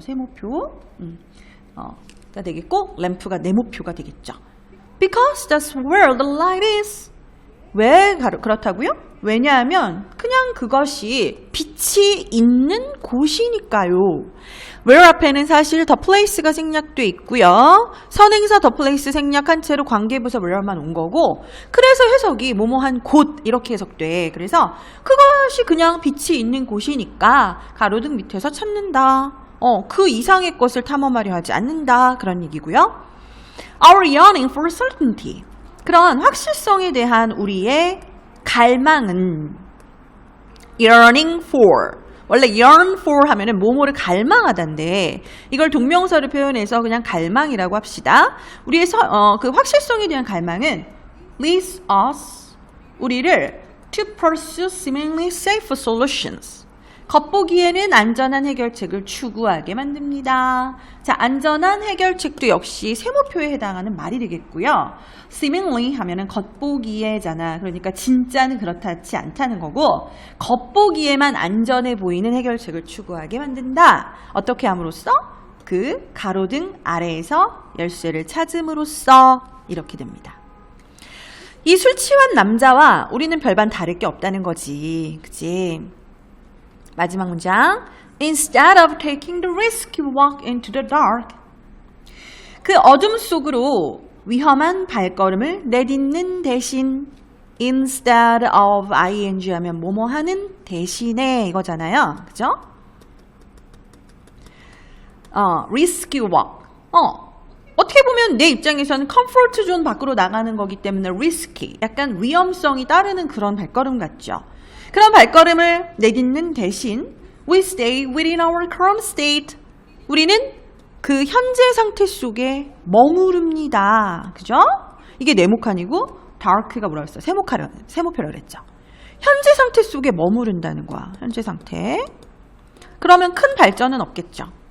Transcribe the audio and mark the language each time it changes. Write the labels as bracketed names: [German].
[Korean] 세모표 가 되겠고 램프가 네모표가 되겠죠. [English] Because that's where the light is. [Korean] 왜 그렇다고요? 왜냐하면 그냥 그것이 빛이 있는 곳이니까요. where 앞에는 사실 the place가 생략돼 있고요. 선행사 the place 생략한 채로 관계부사 where만 온 거고 그래서 해석이 뭐뭐한 곳 이렇게 해석돼. 그래서 그것이 그냥 빛이 있는 곳이니까 가로등 밑에서 찾는다. 그 이상의 것을 탐험하려 하지 않는다. 그런 얘기고요. [English] Our yearning for certainty. [Korean] 그런 확실성에 대한 우리의 갈망은 yearning for. 원래 yearn for 하면은 뭐뭐를 갈망하다인데 이걸 동명사로 표현해서 그냥 갈망이라고 합시다. 우리의 그 확실성에 대한 갈망은 [English] leads us [Korean] 우리를 [English] to pursue seemingly safe solutions. [Korean] 겉보기에는 안전한 해결책을 추구하게 만듭니다. 자, 안전한 해결책도 역시 세모표에 해당하는 말이 되겠고요. seemingly 하면은 겉보기에잖아. 그러니까 진짜는 그렇지 않다는 거고 겉보기에만 안전해 보이는 해결책을 추구하게 만든다. 어떻게 함으로써? 그 가로등 아래에서 열쇠를 찾음으로써 이렇게 됩니다. 이 술 취한 남자와 우리는 별반 다를 게 없다는 거지. 그치? 마지막 문장. [English] Instead of taking the risk, you walk into the dark. [Korean] 그 어둠 속으로 위험한 발걸음을 내딛는 대신 instead of ing 하면 뭐뭐 하는 대신에 이거잖아요. 그죠? [English] risk you walk. [Korean] 어떻게 보면 내 입장에서는 comfort zone 밖으로 나가는 거기 때문에 risky. 약간 위험성이 따르는 그런 발걸음 같죠. 그런 발걸음을 내딛는 대신 [English] we stay within our current state. [Korean] 우리는 그 현재 상태 속에 머무릅니다. 그죠? 이게 네모칸이고 dark가 뭐라고 했어요? 세모표라고 그랬죠. 현재 상태 속에 머무른다는 거야. 현재 상태. 그러면 큰 발전은 없겠죠.